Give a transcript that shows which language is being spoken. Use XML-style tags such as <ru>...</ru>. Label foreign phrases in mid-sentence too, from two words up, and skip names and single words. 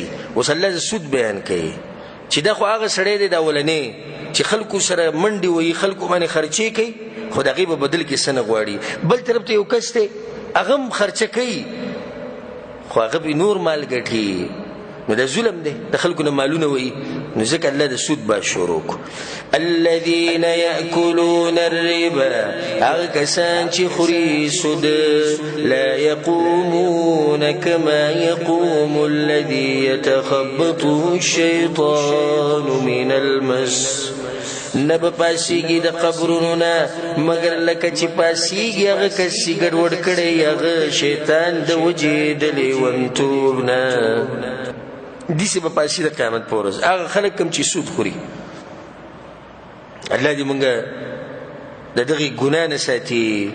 <ps>اوس الله د سود بیان کوي چې دا خو هغه سړی دی د اولنی چې خلکو سره منډې وهي، خلکو باندې خرچې کوي، خو د هغې په بدل کې څه نه غواړي. بل طرف ته یو کس دی هغه هم خرچه کوي خو هغه به نور مال ګټي، نو دا ظلم دی. د خلکو نه مالونه وهي، نو ځکه الله د سود با شروع کو.</ps> <ar>الذين يأكلون الربا</ar> <ps>هغه کسان چې خوري سود</ps> <ar>لا يقومون كما يقوم الذي يتخبطه الشيطان من المس</ar> <ps>نب پاسیږي د قبرونو نه مگر لکه چې پاسیږي هغه کسي ګډوډ کړي هغه شیطان د وجې د لیونتوب نه دیسې به پاسي د قیامت په ورځ هغه خلک کوم چې سود خوري. الله دې مونږ د دغې ګناه نه ساتي.</ps>